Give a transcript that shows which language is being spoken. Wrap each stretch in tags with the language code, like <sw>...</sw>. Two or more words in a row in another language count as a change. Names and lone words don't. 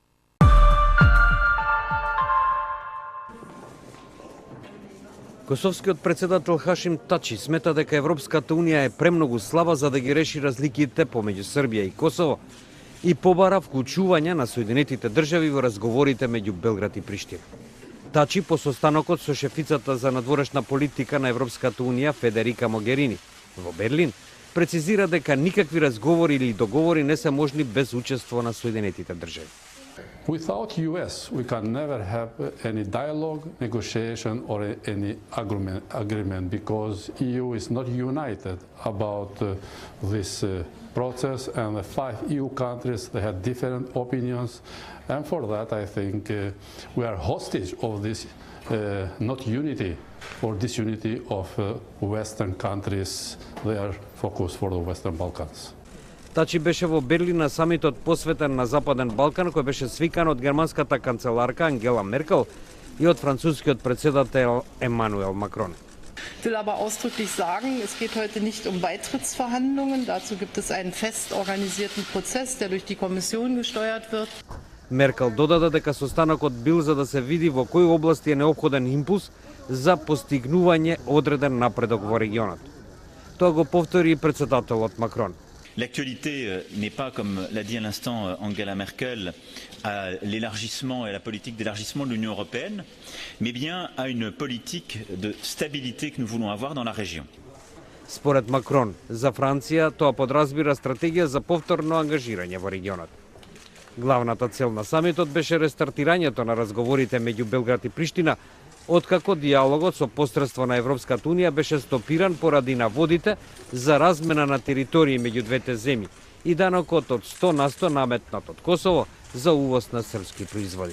<mk>Косовскиот председател Хашим Тачи смета дека Европската унија е премногу слаба за да ги реши разликите помеѓу Србија и Косово и побара вклучување на Соединетите држави во разговорите меѓу Белград и Приштина. Тачи по состанокот со шефицата за надворешна политика на Европската унија Федерика Могерини во Берлин прецизира дека никакви разговори или договори не се можни без учество на Соединетите држави.</mk> <en>Without US, we can never have any dialogue, negotiation or any agreement because EU is not united about this process and the 5 EU countries, they have different opinions and for that I think we are hostage of this not unity or disunity of Western countries, they are focused for the Western Balkans.</en> <mk>Тачи беше во Берлин на самитот посветен на Западен Балкан, кој беше свикан од германската канцеларка Ангела Меркел и од францускиот председател Емануел Макрон.</mk> <de>Ich will aber ausdrücklich sagen, es geht heute nicht um Beitrittsverhandlungen. Dazu gibt es einen fest organisierten Prozess, der durch die Kommission gesteuert wird.</de> <mk>Меркел додаде дека состанокот бил за да се види во кои области е неопходен импулс за постигнување одреден напредок во регионот. Тоа го повтори и председателот Макрон.</mk> <fr>L'actualité n'est pas, comme l'a dit à l'instant Angela Merkel, à l'élargissement et à la politique d'élargissement de l'Union européenne, mais bien à une politique de stabilité que nous voulons avoir dans la région.</fr> <mk>Според Макрон, за Франција тоа подразбира стратегија за повторно ангажирање во регионот. Главната цел на самитот беше рестартирањето на разговорите меѓу Белград и Приштина, откако диалогот со посредство на Европската унија беше стопиран поради наводите за размена на територии меѓу двете земји и данокот од 100% наметнат од Косово за увоз на српски производи.</mk>